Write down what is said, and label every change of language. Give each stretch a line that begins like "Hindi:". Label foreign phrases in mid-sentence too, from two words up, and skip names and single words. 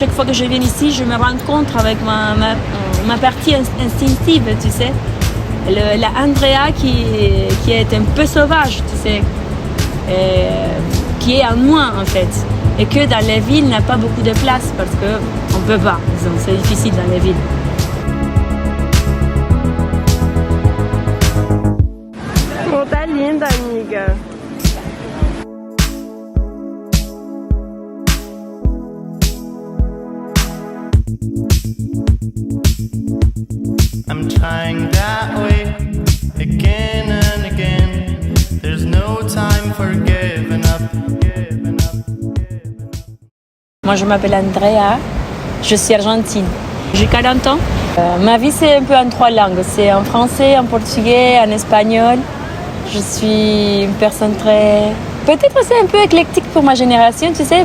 French: Chaque fois que je viens ici, je me rencontre avec ma partie instinctive, tu sais. La Andrea qui est un peu sauvage, tu sais. Qui est à moi, en fait. Et que dans les villes, n'a pas beaucoup de place parce qu'on ne peut pas. C'est difficile dans les villes.
Portuguese: Oh, tá linda, amiga.
English: I'm trying that way again and again. There's no time for giving up.
French: Moi, je m'appelle Andrea, je suis argentine. J'ai 40 ans. Ma vie, c'est un peu en 3 langues. C'est en français, en portugais, en espagnol. Je suis une personne très... Peut-être c'est un peu éclectique pour ma génération, tu sais.